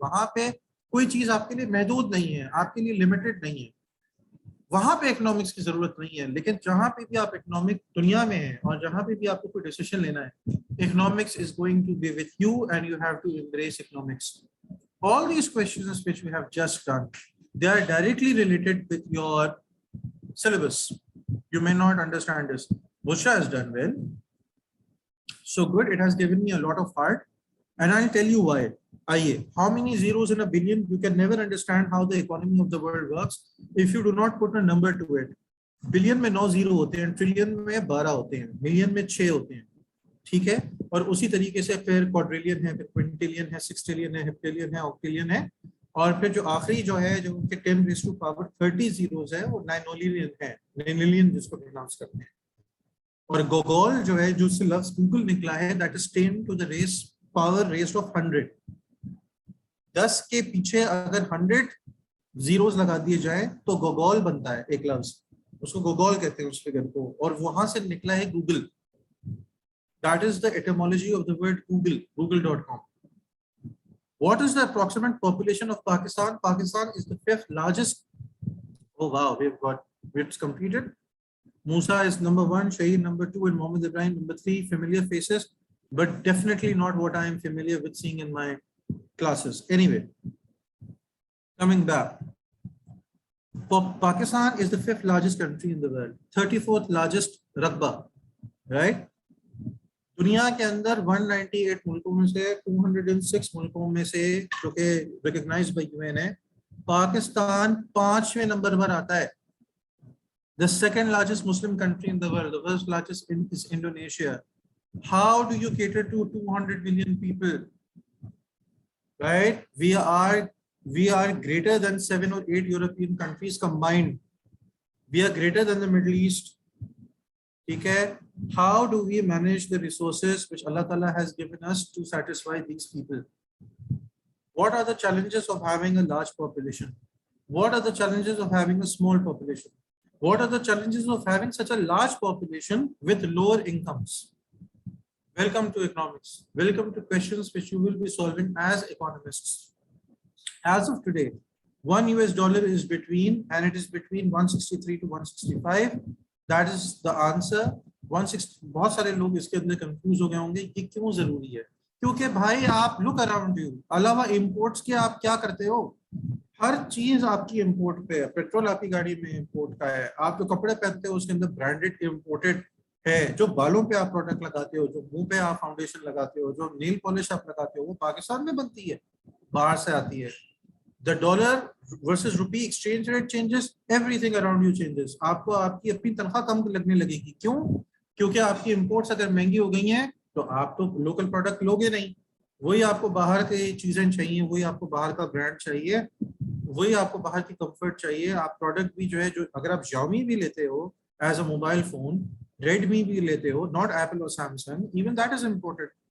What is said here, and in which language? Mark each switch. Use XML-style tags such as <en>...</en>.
<hi>वहां पे कोई चीज आपके लिए महदूद नहीं है, आपके लिए लिमिटेड नहीं है, वहां पे इकोनॉमिक्स की जरूरत नहीं है. लेकिन जहां पे भी आप इकोनॉमिक दुनिया में हैं और जहां पे भी आपको कोई डिसीजन लेना है,</hi> <en>Economics is going to be with you and you have to embrace economics. All these questions which we have just done, they are directly related with your syllabus. You may not understand this. Bushra has done well. So good, it has given me a lot of heart, and I'll tell you why. How many zeros in a billion? You can never understand how the economy of the world works if you do not put a number to it.</en> <hi>Billion में 9 zero होते हैं, trillion में 12 होते हैं, million में 6 होते हैं. ठीक है, और उसी तरीके से फिर क्वाड्रिलियन है, फिर क्विंटिलियन है, सिक्सटिलियन है, हेप्टिलियन है, ऑक्टिलियन है, और फिर जो आखिरी जो है जो उनके 10⁻30 जीरोस है वो नाइनोलियन है, नाइनोलियन जिसको प्रोनाउंस करते हैं. और गोगोल जो है, जो से लफ्ज गूगल निकला है,</hi> <en>That is 10 to the power raised of 100.</en> <hi>10 के पीछे अगर 100 जीरोस लगा दिए जाए तो गोगोल बनता है एक लफ्ज, उसको गोगोल कहते हैं उस फिगर को, और वहां से निकला है Google.</hi> <en>That is the etymology of the word Google, google.com. What is the approximate population of Pakistan? Pakistan is the 5th largest. Oh wow, it's completed. Musa is number 1, Shaheen number 2, and Mohammed Ibrahim number 3. Familiar faces, but definitely not what I am familiar with seeing in my classes. Anyway, coming back. Pakistan is the 5th largest country in the world, 34th largest Raqba, right?</en> <hi>दुनिया के अंदर 198 मुल्कों में से 206 मुल्कों में से जो कि रिकॉग्नाइज्ड बाय यूएन है, पाकिस्तान 5वें नंबर पर आता है.</hi> <en>The second largest Muslim country in the world, the first largest is Indonesia. How do you cater to 200 million people? Right? We are greater than 7 or 8 European countries combined. We are greater than the Middle East. Okay, how do we manage the resources which Allah Ta'ala has given us to satisfy these people? What are the challenges of having a large population? What are the challenges of having a small population? What are the challenges of having such a large population with lower incomes? Welcome to economics. Welcome to questions which you will be solving as economists. As of today, $1 is between, and it is between 163 to 165. That is the answer. 160.</en> <hi>बहुत सारे लोग इसके अंदर confuse हो गए होंगे कि क्यों जरूरी है, क्योंकि भाई आप</hi> <en>look around you,</en> <hi>अलावा इंपोर्ट्स के आप क्या करते हो, हर चीज आपकी इंपोर्ट पे है। पेट्रोल आपकी गाड़ी में इंपोर्ट का है, आप जो कपड़े पहनते हो उसके अंदर ब्रांडेड इंपोर्टेड है, जो बालों पे आप प्रोडक्ट लगाते हो, जो मुंह पे आप फाउंडेशन लगाते हो, जो नेल पॉलिश आप लगाते हो, वो पाकिस्तान में बनती है, बाहर से आती है।</hi> <en>The dollar versus rupee exchange rate changes, everything around you changes.</en> <hi>आपको आपकी अपनी तनख्वाह कम लगने लगेगी, क्यों? क्योंकि आपकी इंपोर्ट्स अगर महंगी हो गई हैं तो आप तो लोकल प्रोडक्ट लोगे नहीं, वही आपको बाहर की चीजें चाहिए, वही आपको बाहर का ब्रांड चाहिए, वही आपको बाहर की कंफर्ट चाहिए। आप प्रोडक्ट भी जो है, जो अगर आप Xiaomi भी लेते हो as a mobile phone, Redmi भी लेते हो, नॉट एप्पल और Samsung,</hi> <en>Even that is imported.</en>